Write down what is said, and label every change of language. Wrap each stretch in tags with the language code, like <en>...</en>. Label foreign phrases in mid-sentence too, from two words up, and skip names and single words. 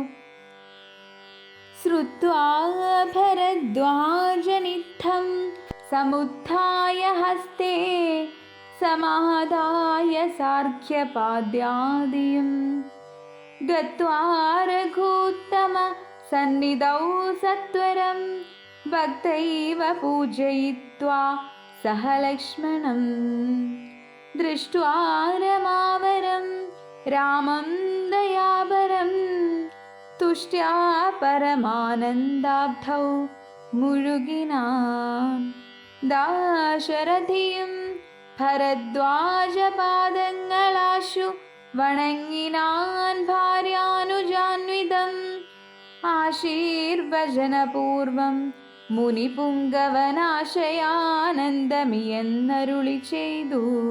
<ml>ശ്രുത്വാ ഭരദ്വാജനിത്തം സമുത്ഥായ ഹസ്തേ സമാദായ സാർഘ്യപാദ്യാദിയും ഗത്വാ രഘൂത്തമ സന്നിധൗ സത്വരം ഭക്തൈവ പൂജയിത്വാ സഹ ലക്ഷ്മണം.</ml> <sa>दृष्ट्वा रमावरं रामं दयापरं तुष्ट्या परमानन्दाब्धौ</sa> <ml>मुഴുകിനാൻ ദാശരഥിയും ഭരദ്വാജപാദങ്ങളാശു വണങ്ങിനാൻ ഭാര്യാനുജാന്വിതം ആശീർവചനപൂർവം മുനിപുങ്കവനാശയാനന്ദമിയെന്നരുളി ചെയ്തു.</ml>